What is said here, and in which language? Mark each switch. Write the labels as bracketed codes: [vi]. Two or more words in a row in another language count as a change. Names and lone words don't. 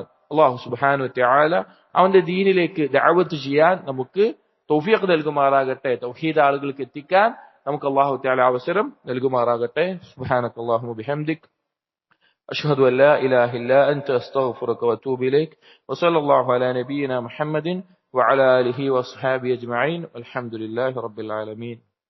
[ml] അല്ലാഹു സുബ്ഹാനഹു വ തആല അവന്റെ ദീനിലേക്ക് ദഅവത്ത് ചെയ്യാൻ നമുക്ക് തൗഫീഖ് നൽകുമാറാകട്ടെ. തൗഹീദ് ആളുകൾക്ക് എത്തിക്കാൻ നമുക്ക് അല്ലാഹു തആല അവസരം നൽകുമാറാകട്ടെ. [ar] سبحانك اللهم بحمدك أشهد أن لا إله إلا أنت أستغفرك وأتوب إليك وصلى الله على نبينا محمد وعلى آله وأصحابه أجمعين والحمد لله رب العالمين.